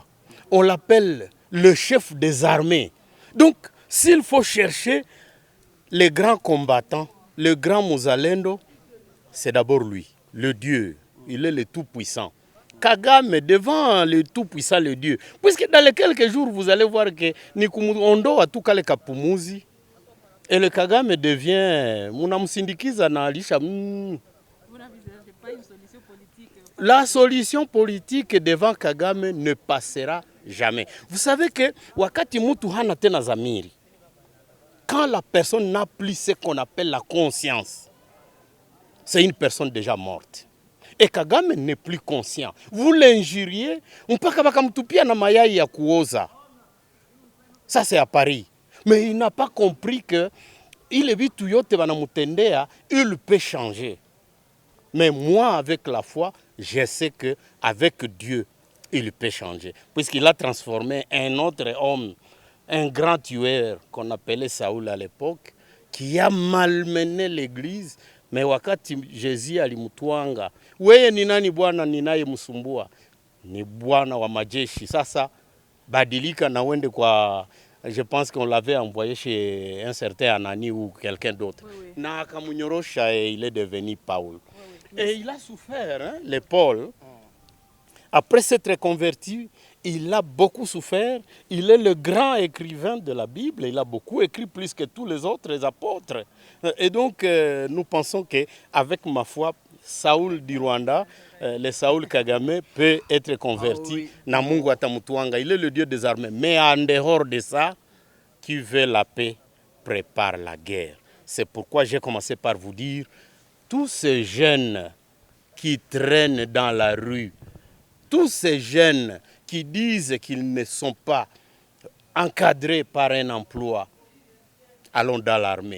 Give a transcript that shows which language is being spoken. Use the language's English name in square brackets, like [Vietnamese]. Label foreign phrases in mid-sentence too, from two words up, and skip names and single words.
[French] On l'appelle le chef des armées. Donc, s'il faut chercher les grands combattants, le grand Muzalendo, c'est d'abord lui, le Dieu. Il est le Tout-Puissant. Kagame devant le tout-puissant, le Dieu. Puisque dans les quelques jours, vous allez voir que Ondo a tout calé kapumuzi. Et le Kagame devient... [Swahili] Munamusindikiza na alisha... [French] Vous n'envisagez pas une solution politique? La solution politique devant Kagame ne passera jamais. Vous savez que [Swahili] wakati mutu hana tena zamiri, [French] quand la personne n'a plus ce qu'on appelle la conscience, c'est une personne déjà morte. Et Kagame n'est plus conscient. Vous l'injuriez, [Swahili] mpaka bakamtupia na mayai ya kuoza. [French] Ça c'est à Paris. Mais il n'a pas compris que il peut changer. Mais moi, avec la foi, je sais qu'avec Dieu, il peut changer. Puisqu'il a transformé un autre homme, un grand tueur qu'on appelait Saoul à l'époque, qui a malmené l'église. [Swahili] Mais wakati Jésus alimutwanga, weye ni nani bwana ninaye msumbua? Ni bwana wa majeshi. Sasa badilika na wende kwa... [French] Je pense qu'on l'avait envoyé chez un certain Anani ou quelqu'un d'autre. Oui. [Swahili] Na Kamunyorosha, [French] et il est devenu Paul. Oui. Et il a souffert, hein, les Paul. Après s'être converti, il a beaucoup souffert. Il est le grand écrivain de la Bible. Il a beaucoup écrit, plus que tous les autres apôtres. Et donc, nous pensons qu'avec ma foi, Saoul du Rwanda, le Saoul Kagame peut être converti. [Swahili] Na Mungu atamutuanga. [French] Il est le Dieu des armées. Mais en dehors de ça, qui veut la paix prépare la guerre. C'est pourquoi j'ai commencé par vous dire, tous ces jeunes qui traînent dans la rue, tous ces jeunes qui disent qu'ils ne sont pas encadrés par un emploi, allons dans l'armée.